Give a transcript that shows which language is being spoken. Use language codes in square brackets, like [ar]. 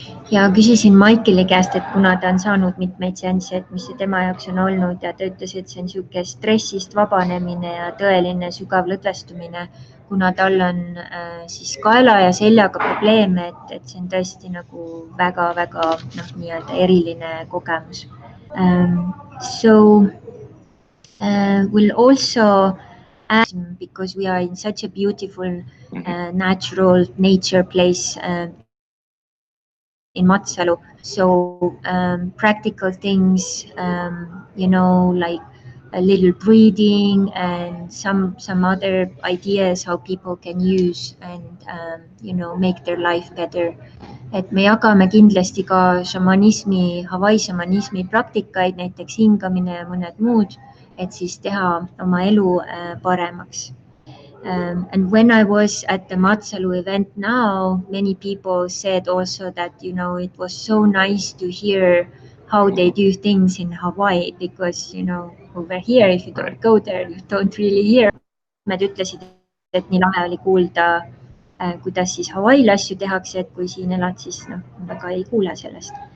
[et] Ja küsisin Michaeli käest, et kuna ta on saanud mitmeid seansse, et mis see tema jaoks on olnud ja ta ütles, et see on niisugune stressist vabanemine ja tõeline sügav lõdvestumine, kuna tal on siis kaela ja seljaga probleeme, et see on tõesti nagu väga-väga nii-öelda eriline kogemus. [en] So we'll also ask, because we are in such a beautiful natural nature place in Matsalu. So practical things, like a little breathing and some other ideas how people can use and, make their life better. [et] Et me jagame kindlasti ka šamanismi, Hawaii šamanismi praktikaid, näiteks hingamine ja mõned muud, et siis teha oma elu paremaks. [en] And when I was at the Matsalu event now, many people said also that, it was so nice to hear how they do things in Hawaii, because, over here, if you don't go there, you don't really hear. [et] Nad ütlesid, et nii lahe oli kuulda, kuidas siis Hawaii'l asju tehakse, et kui siin elad, siis väga ei kuule sellest.